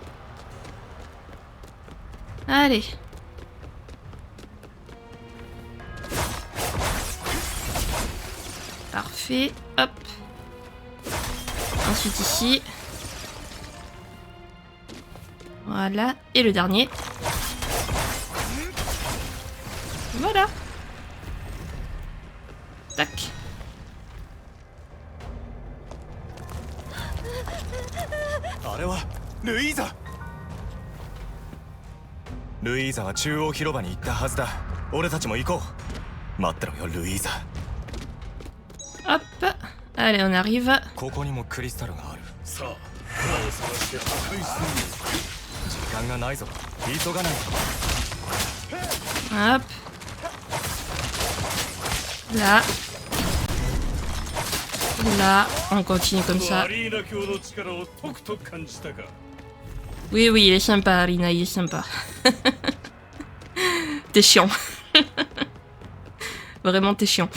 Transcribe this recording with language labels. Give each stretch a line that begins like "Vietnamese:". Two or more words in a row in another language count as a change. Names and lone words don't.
French: Allez. Parfait. Hop. Ensuite ici. Voilà. Et le dernier. Voilà. Tac.
Japanese: ルイーザは中央広場に行ったはずだ。俺たちも行こう。待ってろよ、ルイーザ。
French: Hop. Allez, on arrive.
Japanese: ここにもクリスタルがある。さあ、を探して破壊する。時間がないぞ。急がないと。
French: Hop. Là. Là. On continue comme ça. Oui, oui, il est sympa, Arina, il est sympa. T'es chiant. Vraiment, t'es chiant.